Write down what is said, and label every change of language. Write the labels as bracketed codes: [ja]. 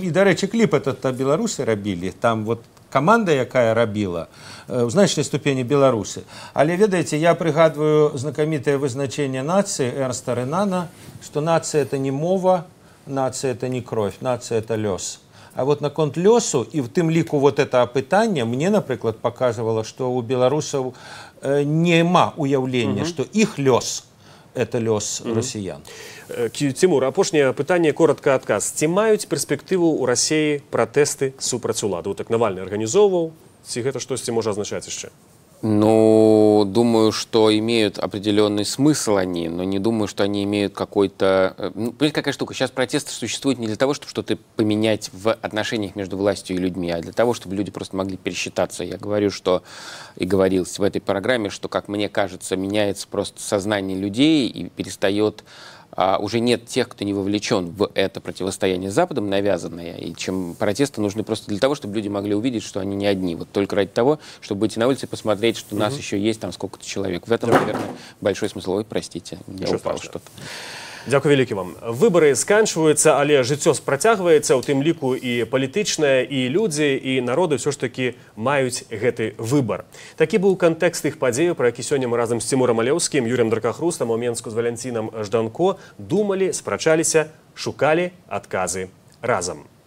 [be] І, дарэчы, кліп этот беларусы рабілі, там вот команда, якая рабіла, в значнай ступені беларусы. Але, ведаеце, я прыгадваю знакамітае вызначэнне нацыі Эрнста Ренана, што нацыя — это не мова, [ru] нация — это не кровь, [be] нация — это лёс. А вот наконт лёсу, и в тым ліку вот это апытанне мне, напрыклад, [ru] показывало, что [be] у беларусаў нема уяўлення, что их лёс — это лёс россиян. Тимур, апошняе пытанне, коротка адказ. Ці маюць перспектыву ў Расіі пратэсты супраць улады? Так Навальны арганізоўваў, ці гэта штосьці можа азначаць яшчэ? [ru] Ну, думаю, что имеют определенный смысл они, но не думаю, что они имеют какой-то... Ну, понимаете, какая штука? Сейчас протесты существуют не для того, чтобы что-то поменять в отношениях между властью и людьми, а для того, чтобы люди просто могли пересчитаться. Я говорю, что и говорил в этой программе, что, как мне кажется, меняется просто сознание людей и перестает... уже нет тех, кто не вовлечен в это противостояние с Западом, навязанное, и чем протесты нужны просто для того, чтобы люди могли увидеть, что они не одни, вот только ради того, чтобы выйти на улицу и посмотреть, что нас еще есть там сколько-то человек. В этом, наверное, большой смысл. Ой, простите, я упал что-то. [be] Дзякуй вялікі вам. Выбары сканчваюцца, але жыццё працягваецца, у тым ліку і палітычнае, і людзі, і народы ўсё ж такі маюць гэты выбар. Такі быў кантэкст іх падзеяў, пра які сёння мы разам з Цімурам Алеўскім, Юрыем Дракахрустам, у Менску з Валянцінам Жданко думалі, спрачаліся, шукалі адказы разам.